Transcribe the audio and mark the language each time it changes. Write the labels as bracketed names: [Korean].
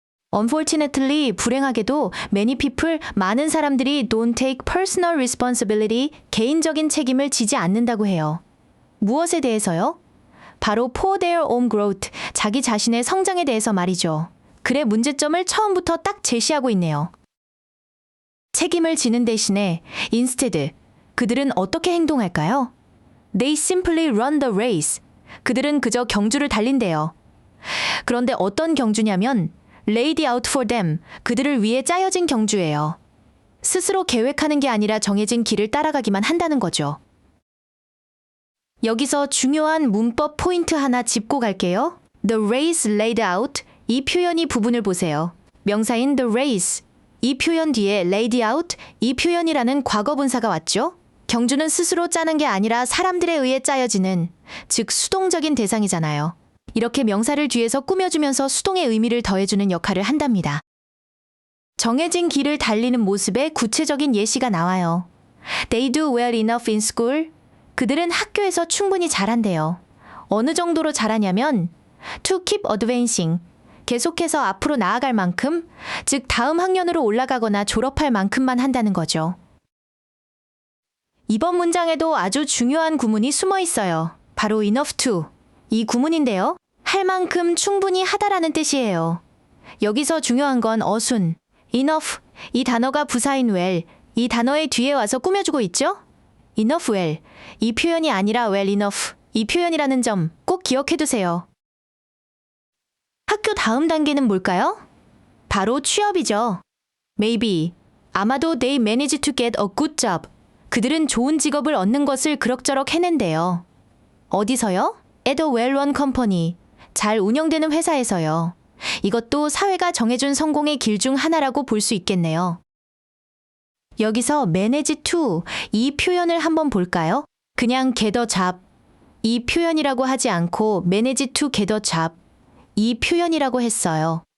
[English] Unfortunately, [Korean] 불행하게도 [English] many people, [Korean] 많은 사람들이 [English] don't take personal responsibility, [Korean] 개인적인 책임을 지지 않는다고 해요. 무엇에 대해서요? 바로 [English] for their own growth, [Korean] 자기 자신의 성장에 대해서 말이죠. 글의 문제점을 처음부터 딱 제시하고 있네요. 책임을 지는 대신에 instead, 그들은 어떻게 행동할까요? [English] They simply run the race. [Korean] 그들은 그저 경주를 달린대요. 그런데 어떤 경주냐면 [English] laid out for them, [Korean] 그들을 위해 짜여진 경주예요. 스스로 계획하는 게 아니라 정해진 길을 따라가기만 한다는 거죠. 여기서 중요한 문법 포인트 하나 짚고 갈게요. [English] The race laid out, [Korean] 이 표현이 부분을 보세요. 명사인 the race, 이 표현 뒤에 laid out, 이 표현이라는 과거분사가 왔죠? 경주는 스스로 짜는 게 아니라 사람들에 의해 짜여지는, 즉 수동적인 대상이잖아요. 이렇게 명사를 뒤에서 꾸며주면서 수동의 의미를 더해주는 역할을 한답니다. 정해진 길을 달리는 모습의 구체적인 예시가 나와요. [English] They do well enough in school. [Korean] 그들은 학교에서 충분히 잘한대요. 어느 정도로 잘하냐면 [English] to keep advancing, [Korean] 계속해서 앞으로 나아갈 만큼, 즉 다음 학년으로 올라가거나 졸업할 만큼만 한다는 거죠. 이번 문장에도 아주 중요한 구문이 숨어 있어요. 바로 enough to, 이 구문인데요. 할 만큼 충분히 하다라는 뜻이에요. 여기서 중요한 건 어순, enough, 이 단어가 부사인 well, 이 단어의 뒤에 와서 꾸며주고 있죠? enough well, 이 표현이 아니라 well enough, 이 표현이라는 점 꼭 기억해두세요. 학교 다음 단계는 뭘까요? 바로 취업이죠. [English] Maybe, [Korean] 아마도 [English] they managed to get a good job. [Korean] 그들은 좋은 직업을 얻는 것을 그럭저럭 해낸대요. 어디서요? [English] At a well-run company, [Korean] 잘 운영되는 회사에서요. 이것도 사회가 정해준 성공의 길 중 하나라고 볼 수 있겠네요. 여기서 manage to, 이 표현을 한번 볼까요? 그냥 [English] get a job, [Korean] 이 표현이라고 하지 않고 [English] manage to get a job, [Korean] 이 표현이라고 했어요.